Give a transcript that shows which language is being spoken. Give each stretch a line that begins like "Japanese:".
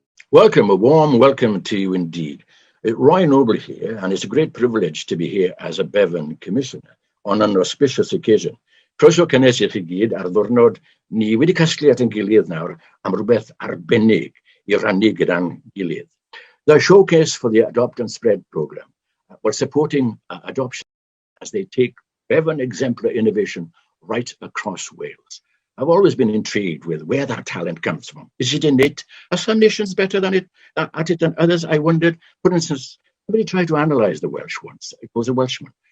English: Welcome, a warm welcome to you indeed. Roy Noble here, and it's a great privilege to be here as a Bevan Commissioner on an auspicious occasion.
Welsh: Croeso cynnes i chi gyd ar ddwrnod ni wedi casglu at ein gilydd nawr am rhywbeth arbennig I rannu gyda'n gilydd.
English: The showcase for the Adopt and Spread program was supporting adoption as they take Bevan exemplar innovation right across Wales. I've always been intrigued with where that talent comes from. Is it innate? Are some nations better at it than others? I wondered. For instance, somebody tried to analyze the Welsh once. It was a Welshman.